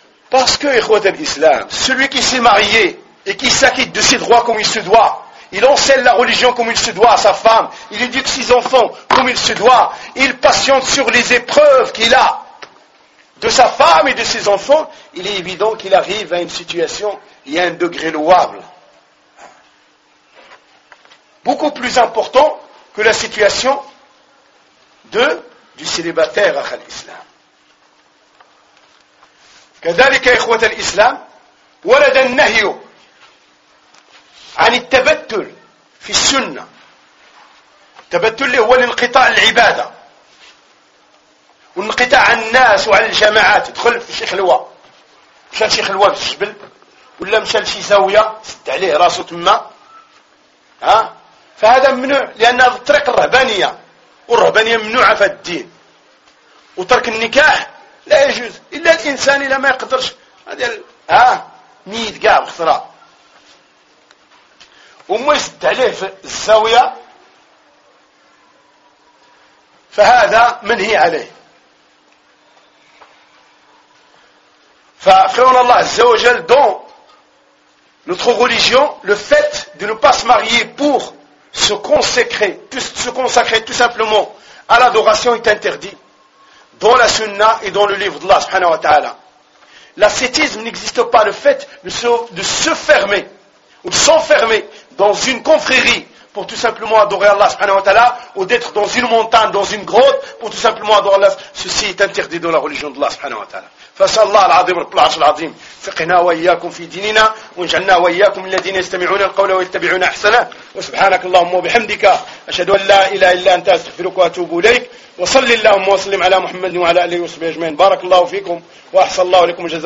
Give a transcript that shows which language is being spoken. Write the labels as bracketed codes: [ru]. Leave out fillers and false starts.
[fr] Parce que, ikhwat al-Islam, celui qui s'est marié et qui s'acquitte de ses droits comme il se doit, il enseigne la religion comme il se doit à sa femme, il éduque ses enfants comme il se doit, il patiente sur les épreuves qu'il a de sa femme et de ses enfants, il est évident qu'il arrive à une situation, il y a un degré louable, beaucoup plus important que la situation du célibataire à l'islam. [ar] كذلك إخوة الإسلام ولد النهي عن التبتل في السنة. التبتل هو الانقطاع العبادة والانقطاع عن الناس وعن الجماعات. دخل في شيخ الوا، مشان شيخ الوا في الجبل ولا مشى لشي زاوية سد عليه راسه تما، فهذا ممنوع، لأن هذا الطريق الرهبانية، والرهبانية ممنوعة في الدين. وترك النكاح لا يجوز إلا الإنسان إلا ما يقدرش، هذه ميت كاع بخطرة وما يسد عليه في الزاوية فهذا منهي عليه. فخيرنا الله عز وجل دون [fr] notre religion, le fait de ne pas se marier pour se consacrer tout simplement à l'adoration est interdit dans la sunna et dans le livre d'Allah subhanahu wa ta'ala. L'ascétisme n'existe pas, le fait de se fermer ou de s'enfermer dans une confrérie pour tout simplement adorer Allah subhanahu wa ta'ala ou d'être dans une montagne, dans une grotte pour tout simplement adorer Allah, ceci est interdit dans la religion d'Allah subhanahu wa ta'ala. [ar] فسأل الله العظيم رب العرش العظيم فقنا وإياكم في ديننا وانجعلنا وإياكم الذين يستمعون القول ويتبعون أحسنه. وسبحانك اللهم وبحمدك أشهد أن لا إله إلا أنت أستغفرك وأتوب إليك. وصلي اللهم وسلم على محمد وعلى آله وصحبه أجمعين. بارك الله فيكم وأحسن الله لكم جزاكم.